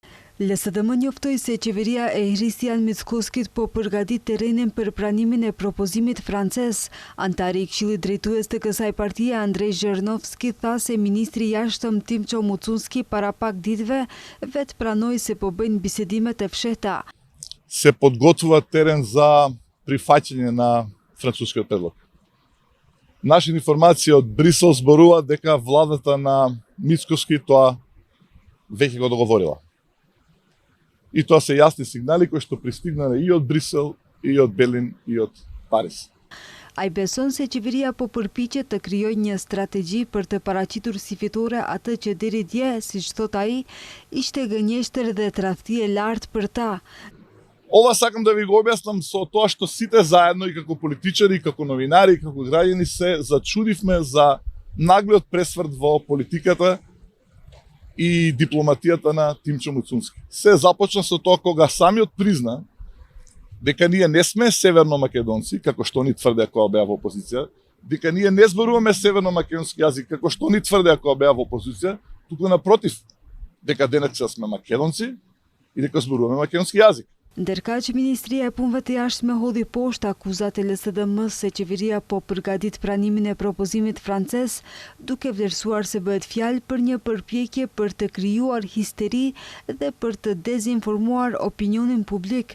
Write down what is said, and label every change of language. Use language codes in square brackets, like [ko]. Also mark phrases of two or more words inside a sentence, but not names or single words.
[sq] LSDM njoftoi se qeveria e Hristijan Mickoskit po përgatit terrenin për pranimin e propozimit francez. Antari i Këshillit Drejtues të kësaj partie, Andrej Zhernovski, tha se ministri i jashtëm Timço Mucunski para pak ditëve vetë pranoi se po bëjnë bisedime të fshehta. [mk] Se podgotува терен за прифаќање на францускиот предлог. Наши информации од Брисел зборуваат дека владата на Мицкоски тоа веќе го договорила. И тоа се јасни сигнали кои што пристигнале и од Брисел, и од Берлин, и од Париз. [sq] Ai beson se qeveria po përpiqet të krijojë një strategji për të paraqitur si fitore atë që deri dje, siç thot ai, ishte gënjeshtër dhe tradhti e lartë për ta. [mk] Ова сакам да ви го објаснам со тоа што сите заедно и како политичари, и како новинари, и како граѓани се зачудивме за наглиот пресврт во политиката и дипломатијата на Тимчо Муцунски. Се започна со тоа кога самиот призна дека ние не сме северно-македонци, како што ни тврдеа кога беа во опозиција, дека ние не зборуваме северно-македонски јазик, како што ни тврдеа кога беа во опозиција, туку напротив, дека денеска сме македонци и дека зборуваме македонски јазик. [sq] Ndërkaq Ministria e Punëve të Jashtme hodhi poshtë akuzat e LSDM-s se qeveria po përgatit pranimin e propozimit francez, duke vlerësuar se bëhet fjalë për një përpjekje për të krijuar histeri dhe për të dezinformuar opinionin publik.